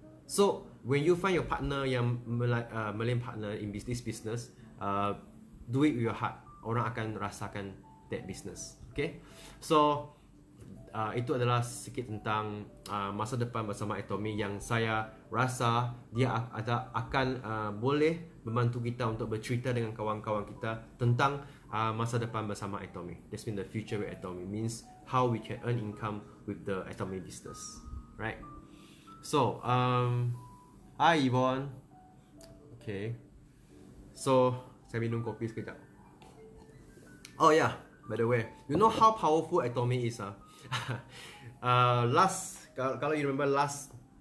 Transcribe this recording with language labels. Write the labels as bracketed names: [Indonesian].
[English] So when you find your partner [Malay] yang [English] Malay partner in this business, do it with your heart. [Malay] Orang akan rasakan [English] that business. [Malay] Okay, so itu adalah sedikit tentang masa depan bersama Atomi yang saya rasa dia akan boleh membantu kita untuk bercerita dengan kawan-kawan kita tentang masa depan bersama Atomi. [English] That's mean the future with Atomi means how we can earn income with the Atomi business, right? [Malay] So hi Yvonne. Okay, so saya minum kopi sekejap. [English] Oh yeah, by the way, you know how powerful Atomi is? Last, [Malay] kalau [English] you remember last